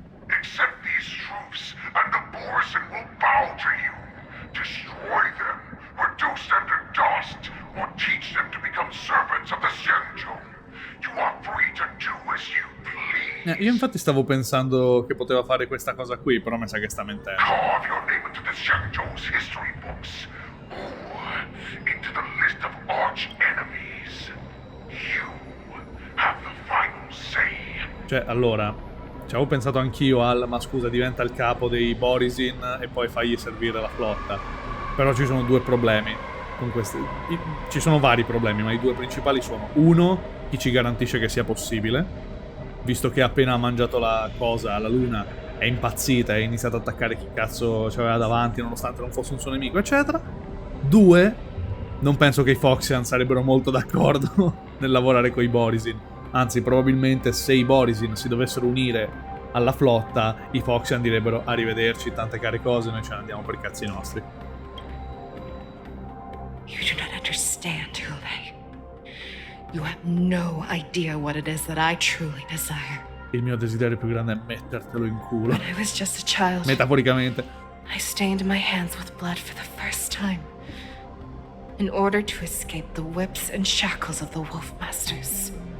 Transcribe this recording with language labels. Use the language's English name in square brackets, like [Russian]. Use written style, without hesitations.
[English] Accept these truths, and the Borison will bow to you. Destroy them, reduce them to dust, or teach them to become servants of the Xianzhou. You are free to do as you please. [Italian] Io infatti stavo pensando che poteva fare questa cosa qui, però mi sa che sta mentendo. [English] Carve your name into the Xianzhou's history books, or into the list of arch enemies. You have the final say. [Italian] Cioè, allora, ci avevo pensato anch'io al, ma scusa, diventa il capo dei Borisin e poi fagli servire la flotta. Però ci sono due problemi con questi. Ci sono vari problemi, ma i due principali sono: uno, chi ci garantisce che sia possibile? Visto che appena ha mangiato la cosa, la luna è impazzita e ha iniziato ad attaccare chi cazzo c'aveva davanti, nonostante non fosse un suo nemico, eccetera. Due, non penso che i Foxian sarebbero molto d'accordo nel lavorare con i Borisin. Anzi, probabilmente se i Borisin si dovessero unire alla flotta, i Foxian direbbero arrivederci, tante care cose, noi ce ne andiamo per i cazzi nostri. [English] You do not understand, Hule. You have no idea what it is that I truly desire. [Italian] Il mio desiderio più grande è mettertelo in culo. [English] When I was just a child, [Italian] Metaforicamente. [English] I stained my hands with blood for the first time in order to escape the whips and shackles of the Wolf Masters.